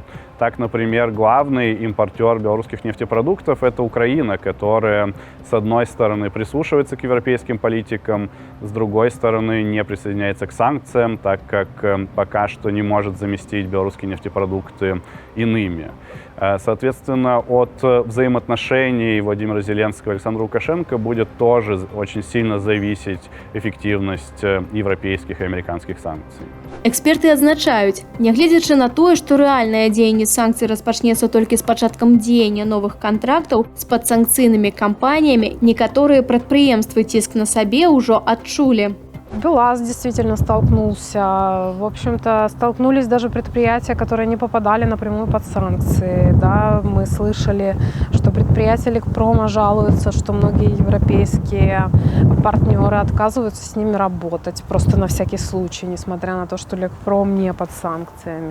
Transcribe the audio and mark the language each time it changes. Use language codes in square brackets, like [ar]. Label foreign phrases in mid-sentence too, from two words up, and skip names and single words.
[ru] Так, например, главный импортер белорусских нефтепродуктов – это Украина, которая, с одной стороны, прислушивается к европейским политикам, с другой стороны, не присоединяется к санкциям, так как пока что не может заместить белорусские нефтепродукты иными. Соответственно, от взаимоотношений Владимира Зеленского и Александра Лукашенко будет тоже очень сильно зависеть эффективность европейских и американских санкций. [be] Эксперты адзначаюць, нягледзячы на тое, што рэальнае дзеянне санкцый распачнецца толькі з пачаткам дзеяння новых кантрактаў з падсанкцыйнымі кампаніямі, некаторыя прадпрыемствы ціск на сабе ўжо адчулі. [ru] БелАЗ действительно столкнулся. В общем-то, столкнулись даже предприятия, которые не попадали напрямую под санкции. Да, мы слышали, что предприятия Лекпрома жалуются, что многие европейские партнеры отказываются с ними работать, просто на всякий случай, несмотря на то, что Лекпром не под санкциями.